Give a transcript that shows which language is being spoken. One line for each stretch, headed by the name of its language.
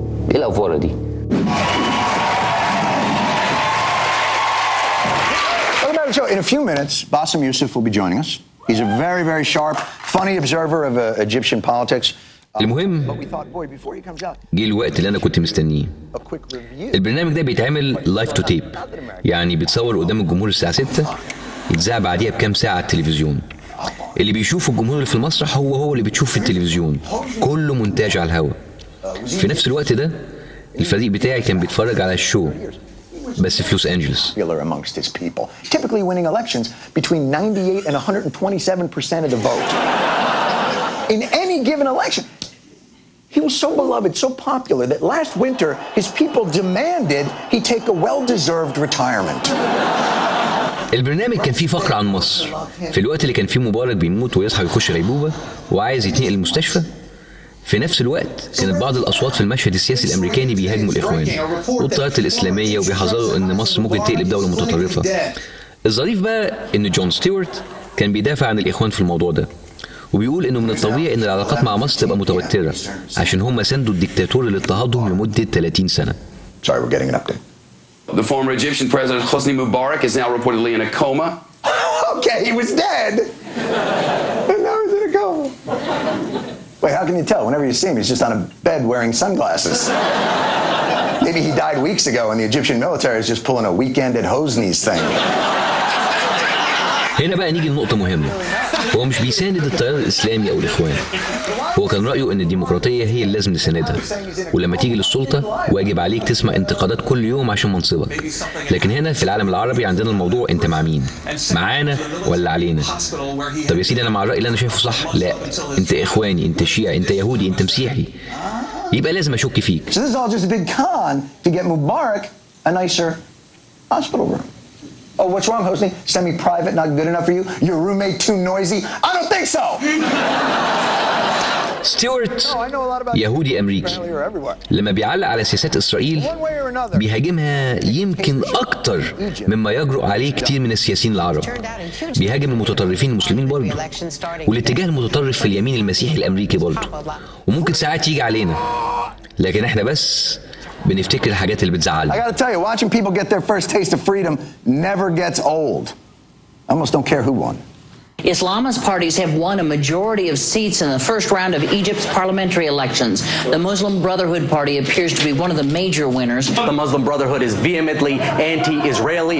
Arabic: ايه الافوره دي؟
English: In a few minutes, Bاسم Yusuf will be joining us. He's a very, very sharp, funny observer of Egyptian politics.
Arabic: المهم جه الوقت اللي انا كنت مستنيه. البرنامج ده بيتعمل لايف تو تيب، يعني بيتصور قدام الجمهور الساعة 6، يتذاع بعديها بكام ساعة على التلفزيون. اللي بيشوفه الجمهور اللي في المسرح هو اللي بتشوف في التلفزيون، كله مونتاج على الهواء. في نفس الوقت ده الفريق بتاعي كان بيتفرج على الشو بس في لوس أنجلوس.
English: amongst his people, typically winning elections between 98 and 127% of the vote. In any given election, he was so beloved, so popular that last winter his people demanded he take a well-deserved retirement.
Arabic: البرنامج كان فيه فقرة عن مصر في الوقت اللي كان فيه مبارك بيموت ويصحى ويخش غيبوبة وعايز يتنقل المستشفى. في نفس الوقت كانت بعض الأصوات في المشهد السياسي الأمريكاني بيهاجموا الإخوان والتيارات الإسلامية وبيحذروا إن مصر ممكن تقلب دولة متطرفة. الظريف بقى إن جون ستيورت كان بيدافع عن الإخوان في الموضوع ده، وبيقول إنه من الطبيعي إن العلاقات مع مصر تبقى متوترة عشان هم ساندوا الدكتاتور اللي اضطهدهم لمدة 30 سنة.
English: Sorry, we're getting an update. The former Egyptian president Hosni Mubarak is now reportedly in a coma. Okay, he was dead. And now he's in a coma. Wait, how can you tell? Whenever you see him, he's just on a bed wearing sunglasses. Maybe he died weeks ago and the Egyptian military is just pulling a weekend at Hosni's thing.
Arabic: هنا بقى نيجي لنقطة مهمة. هو مش بيساند التيار الإسلامي أو الإخوان، هو كان رأيه إن الديمقراطية هي اللي لازم نساندها، ولما تيجي للسلطة واجب عليك تسمع انتقادات كل يوم عشان منصبك. لكن هنا في العالم العربي عندنا الموضوع أنت مع مين؟ معانا ولا علينا؟ طب يا سيدي أنا مع الرأي اللي أنا شايفه صح؟ لا، أنت إخواني، أنت شيعي، أنت يهودي، أنت مسيحي، يبقى لازم أشك فيك.
English: So this is all just a big con to get Mubarak a nicer hospital room. Oh, what's wrong, Hosni? Semi-private, not good enough for you? Your roommate too noisy? I don't think so!
Arabic: ستيورت يهودي أمريكي، لما بيعلق على سياسات إسرائيل بيهاجمها يمكن أكتر مما يجرؤ عليه كتير من السياسيين العرب. بيهاجم المتطرفين المسلمين برضه، والاتجاه المتطرف في اليمين المسيحي الأمريكي برضه، وممكن ساعات يجي علينا، لكن احنا بس بنفتكر الحاجات اللي بتزعلنا.
English: I gotta tell you, watching people get their first taste of freedom never gets old. I almost don't care who won. Islamist parties have won a majority of seats in the first round of Egypt's parliamentary elections. The Muslim Brotherhood Party appears to be one of the major winners. The Muslim Brotherhood is vehemently anti-Israeli.